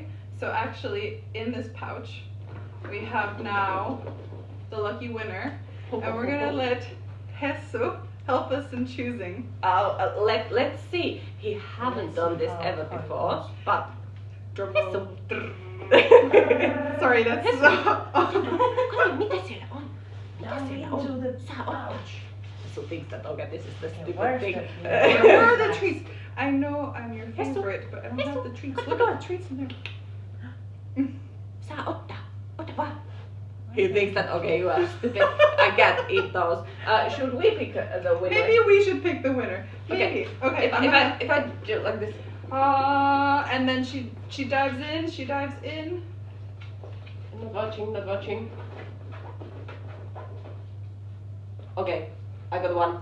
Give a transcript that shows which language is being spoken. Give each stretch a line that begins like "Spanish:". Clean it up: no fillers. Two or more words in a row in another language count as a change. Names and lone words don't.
English: So actually, in this pouch, we have now the lucky winner, and we're gonna let Hessu help us in choosing. Let's see. He haven't done this ever before, but Hessu. Sorry, that's Hessu. so.
Finnish: Mitä siellä on? Mitä siellä on?
English: Into the Sä pouch. Hessu thinks that okay, this is the stupid where's thing. Where are the treats? I know I'm your favorite, but I don't have the treats. Look at the treats in there.
Finnish: Saa ottaa. Ota vaan.
English: He thinks that okay, you are stupid. I can't eat those. Should we pick the winner? Maybe we should pick the winner. Maybe. Okay. If I do like this. And then she dives in. She dives in. Not watching. Okay, I got one.